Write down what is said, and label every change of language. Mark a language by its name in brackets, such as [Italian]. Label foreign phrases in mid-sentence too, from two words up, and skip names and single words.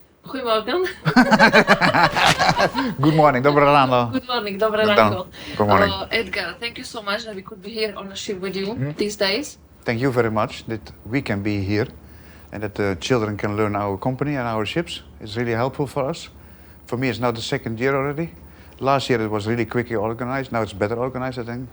[Dutch] Goedemorgen. [English] Good morning, [Slovak] dobre ráno. [English] Good morning, [Slovak] dobre ráno. [English] Good morning. Edgar, thank you so much that we could be here on a ship with you these days. Thank you very much that we can be here and that the children can learn our company and our ships. It's really helpful for us. For me, it's now the second year already. Last year it was really quickly organized. Now it's better organized, I think.